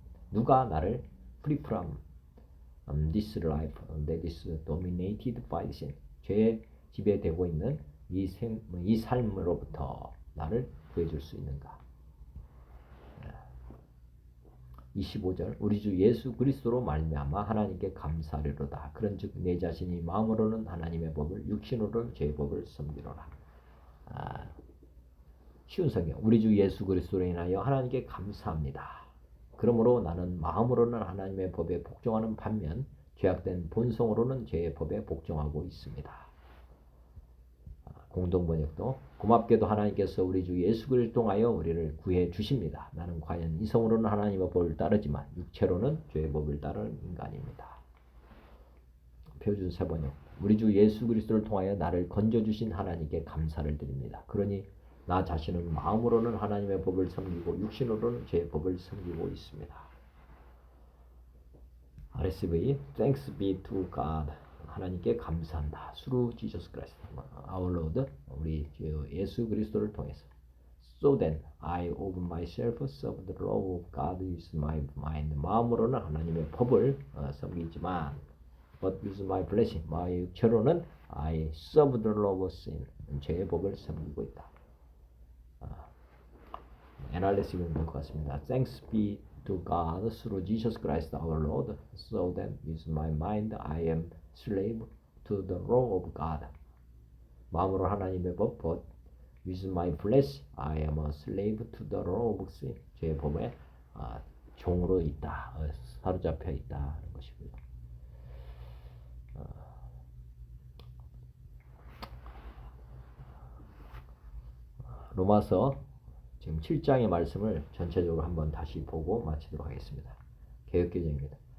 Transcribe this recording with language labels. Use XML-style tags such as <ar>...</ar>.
<ko>누가 나를</ko> <en>free from this life that is dominated by sin.</en> <ko>죄에 지배되고 있는 이 삶으로부터 나를 구해줄 수 있는가? 25절 우리 주 예수 그리스도로 말미암아 하나님께 감사하리로다. 그런즉 내 자신이 마음으로는 하나님의 법을 육신으로는 죄의 법을 섬기노라. 쉬운 성경. 우리 주 예수 그리스도로 인하여 하나님께 감사합니다. 그러므로 나는 마음으로는 하나님의 법에 복종하는 반면 죄악된 본성으로는 죄의 법에 복종하고 있습니다. 공동번역도 고맙게도 하나님께서 우리 주 예수 그리스도를 통하여 우리를 구해 주십니다. 나는 과연 이성으로는 하나님의 법을 따르지만 육체로는 죄의 법을 따르는 인간입니다. 표준 세번역 우리 주 예수 그리스도를 통하여 나를 건져주신 하나님께 감사를 드립니다. 그러니 나 자신은 마음으로는 하나님의 법을 섬기고 육신으로는 죄의 법을 섬기고 있습니다.</ko> <en>RSV Thanks be to God</en> <ko>하나님께 감사한다.</ko> <en>Through Jesus Christ, our Lord,</en> <ko>우리 주 예수 그리스도를 통해서.</ko> <en>So then, I of myself serve the law of God with my mind.</en> <ko>마음으로는 하나님의 법을 섬기지만,</ko> <en>but with my flesh, my</en> <ko>육체로는</ko> <en>I serve the law of sin.</en> <ko>죄의 법을 섬기고 있다. NRS는 될 것 같습니다.</ko> <en>Thanks be to God through Jesus Christ our Lord. So then, with my mind, I am slave to the law of God.</en> <ko>마음으로 하나님의 법,</ko> <en>but with my flesh, I am a slave to the law of sin.</en> <ko>죄의 법에 종으로 있다, 사로잡혀 있다 하는 것이고요. 로마서 지금 7장의 말씀을 전체적으로 한번 다시 보고 마치도록 하겠습니다. 개역개정입니다.</ko>